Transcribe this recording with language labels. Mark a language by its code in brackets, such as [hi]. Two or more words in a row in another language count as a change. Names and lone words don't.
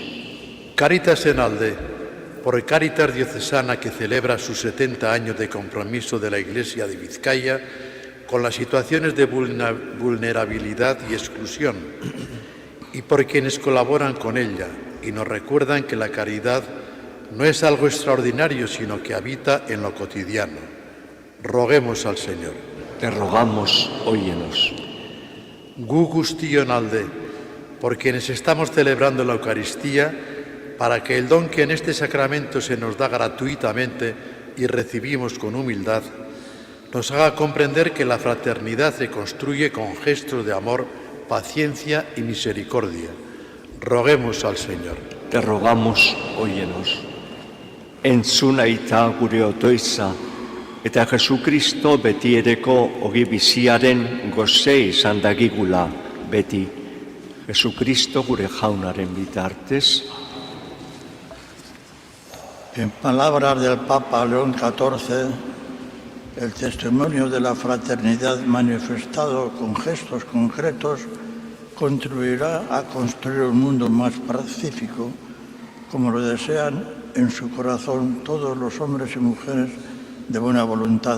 [eu] Cáritas en alde, [es] por Cáritas Diocesana que celebra sus 70 años de compromiso de la Iglesia de Vizcaya con las situaciones de vulnerabilidad y exclusión, y por quienes colaboran con ella y nos recuerdan que la caridad no es algo extraordinario, sino que habita en lo cotidiano. Roguemos al Señor. Te rogamos, óyenos. [eu] Gu guztion alde, [es] por quienes estamos celebrando la Eucaristía, para que el don que en este sacramento se nos da gratuitamente y recibimos con humildad, nos haga comprender que la fraternidad se construye con gestos de amor, paciencia y misericordia. Roguemos al Señor. Te rogamos, óyenos. [eu] Entzun aita gure otoiza, eta Jesukristo betiereko ogi biziaren goze izan dagigula beti. Jesucristo gure jaunaren bitartez. [es] En palabras del Papa León XIV, el testimonio de la fraternidad manifestado con gestos concretos contribuirá a construir un mundo más pacífico, como lo desean en su corazón todos los hombres y mujeres de buena voluntad.